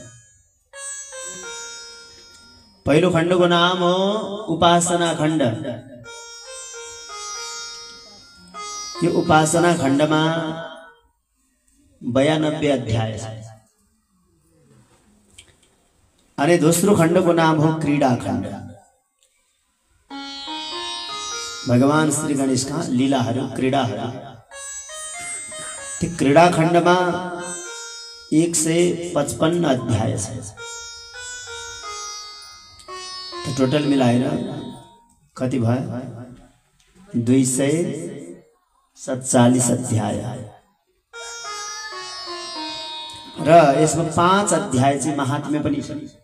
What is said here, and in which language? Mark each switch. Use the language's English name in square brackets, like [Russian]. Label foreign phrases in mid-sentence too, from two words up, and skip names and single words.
[Nepali] पहिलो खण्डको नाम हो उपासना खण्ड। यो उपासना खण्डमा 92 अध्याय छ। अनि दोस्रो खण्डको नाम हो क्रीडा खण्ड। भगवान श्री गणेशका लीलाहरू, क्रीडाहरू। क्रीडा खण्डमा 155 अध्याय छ। टोटल मिलाएर कति भयो? 247 अध्याय। र यसमा 5 अध्याय चाहिँ महात्म्य पनि छ।